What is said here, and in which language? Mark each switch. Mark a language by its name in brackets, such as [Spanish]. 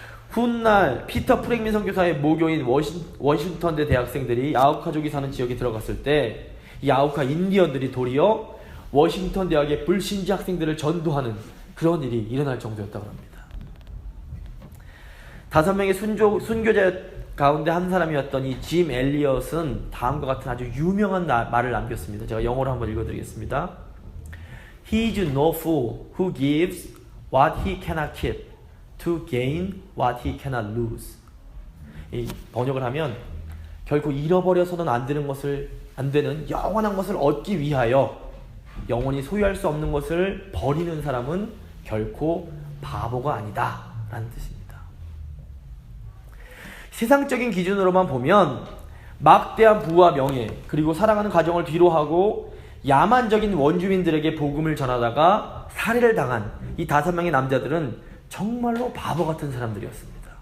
[Korean] 훗날 피터 프랭민 선교사의 모교인 워싱턴대 대학생들이 아우카족이 사는 지역에 들어갔을 때 이 아우카 인디언들이 도리어 워싱턴 대학의 불신자 학생들을 전도하는 그런 일이 일어날 정도였다고 합니다. 5명의 순교자 가운데 한 사람이었던 이 짐 엘리엇은 다음과 같은 아주 유명한 말을 남겼습니다. 제가 영어로 한번 읽어드리겠습니다. [English] He is no fool who gives what he cannot keep to gain what he cannot lose. [Korean] 이 번역을 하면 결코 잃어버려서는 안 되는 영원한 것을 얻기 위하여 영원히 소유할 수 없는 것을 버리는 사람은 결코 바보가 아니다 라는 뜻입니다. 세상적인 기준으로만 보면 막대한 부와 명예 그리고 사랑하는 가정을 뒤로하고 야만적인 원주민들에게 복음을 전하다가 살해를 당한 이 5명의 남자들은 정말로 바보 같은 사람들이었습니다.